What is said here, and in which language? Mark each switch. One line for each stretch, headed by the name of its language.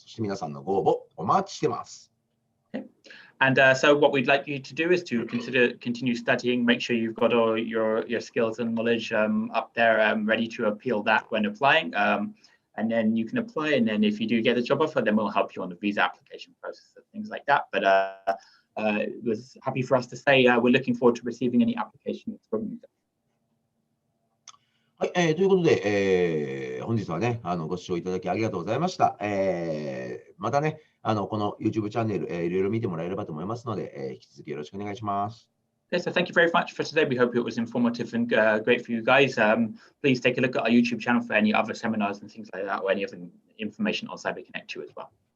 Japanese: そして皆さんのご応募お待ちしてます。
English: And so what we'd like you to do is to continue studying, make sure you've got all your skills and knowledge up there ready to appeal that when applying. And then you can apply. And then if you do get a job offer, then we'll help you on the visa application process and things like that. But it was happy for us to say we're looking forward to receiving any applications from you.
Japanese: はい、ということで、本日はね、ご視聴いただきありがとうございました。またね、この YouTube チャンネル、いろいろ見てもらえればと思いますので、引き続きよろしくお願いします。
English: Okay, so thank you very much for today. We hope it was informative and great for you guys. Please take a look at our YouTube channel for any other seminars and things like that, or any other information on CyberConnect2 as well.